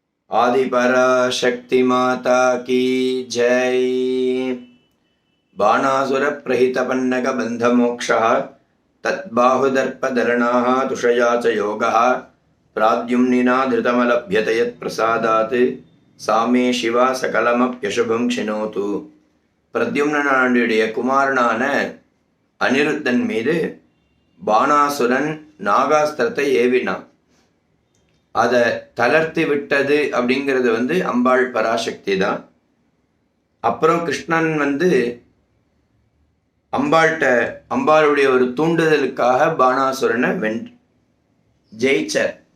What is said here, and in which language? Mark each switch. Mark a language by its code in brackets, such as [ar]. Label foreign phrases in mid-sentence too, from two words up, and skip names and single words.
[hi] आदिपराशक्ति माता की जय। [sa] बाणासुर प्रहितपन्नग बन्धमोक्षः तद्बाहुदर्पधरणाः तुषया च योगः प्राद्युम्निना धृतमलभ्यते यत्प्रसादात् सा मे शिवा सकलमप्यशुभं क्षिणोतु. [ta] பிரத்யும்னனுடைய குமாரனான அனிருத்தன் மீது பாணாசுரன் நாகாஸ்திரத்தை ஏவினான். அதை தளர்த்தி விட்டது அப்படிங்கிறது அம்பாள் பராசக்தி தான். அப்புறம் கிருஷ்ணன் அம்பாளுடைய ஒரு தூண்டுதலுக்காக பாணாசுரனை ஜெயிச்சார்.